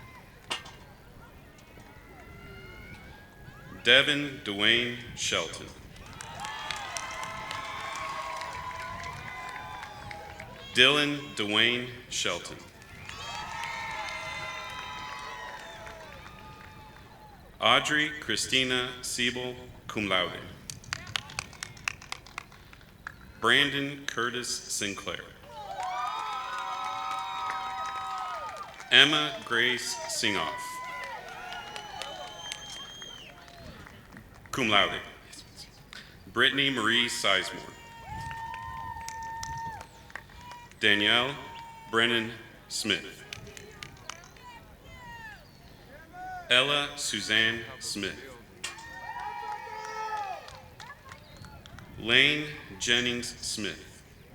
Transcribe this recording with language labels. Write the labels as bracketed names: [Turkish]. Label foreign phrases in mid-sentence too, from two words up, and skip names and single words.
[English] Devin Dwayne Shelton. Dylan Dwayne Shelton. Audrey Christina Siebel, [Latin] cum laude. [English] Brandon Curtis Sinclair. Emma Grace Singoff, [Latin] cum laude. [English] Brittany Marie Sizemore. Danielle Brennan Smith. Ella Suzanne Smith. Lane Jennings Smith.